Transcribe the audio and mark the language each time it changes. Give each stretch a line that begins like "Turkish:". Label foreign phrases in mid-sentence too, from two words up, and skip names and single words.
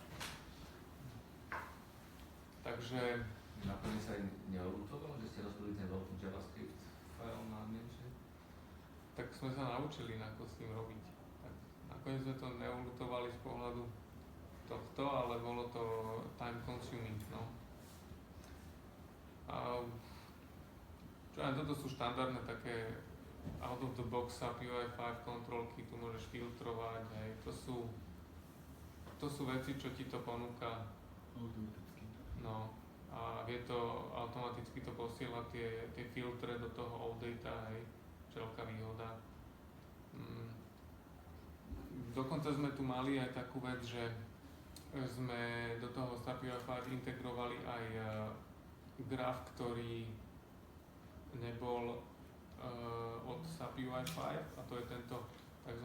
Slovak: Takže Nakoniec sa aj neolutovalo, že ste rozbili ten veľký JavaScript file na menšie? tak sme sa naučili, ako s tým robiť. Tak nakoniec sme to neulutovali z pohľadu tohto, ale bolo to
English: time consuming,
Slovak: no. A čo aj toto sú štandardné také
English: out of the box
Slovak: SAP UI5 kontrolky, tu môžeš filtrovať, hej, to to sú veci, čo ti to ponúka. Automaticky. No, a vie to, automaticky to posiela tie filtre do toho
English: all data,
Slovak: hej, čo je veľká výhoda. Dokonca sme tu mali aj takú vec, že sme do toho SAP UI5 integrovali aj graf, ktorý nebol od SAP UI5, a to je tento tzv.